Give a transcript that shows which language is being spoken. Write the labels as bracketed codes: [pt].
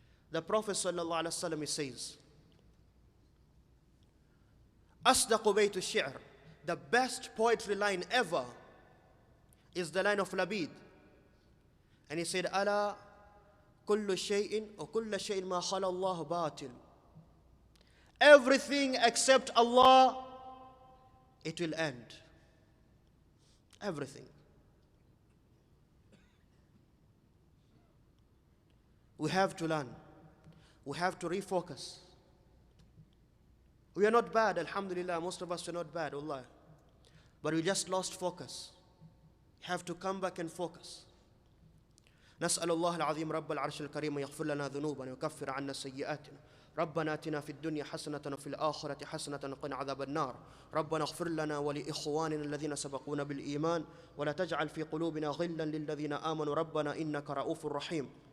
[en] The Prophet ﷺ says, [ar] أصدق بيت الشعر, [en] the best poetry line ever is the line of Labid. And he said, [ar] ألا كل شيء وكل شيء ما خلا الله باطل. [en] Everything except Allah, it will end. Everything. We have to learn. We have to refocus. We are not bad, alhamdulillah. Most of us are not bad, Allah. But we just lost focus. We have to come back and focus. [ar] نسأل الله العظيم رب العرش الكريم يغفر لنا ذنوبنا ويكفر عنا سيئاتنا. ربنا آتنا في الدنيا حسنة وفي الآخرة حسنة وقنا عذاب النار. ربنا اغفر لنا ولإخواننا الذين سبقونا بالإيمان ولا تجعل في قلوبنا غلا للذين آمنوا ربنا إنك رؤوف رحيم.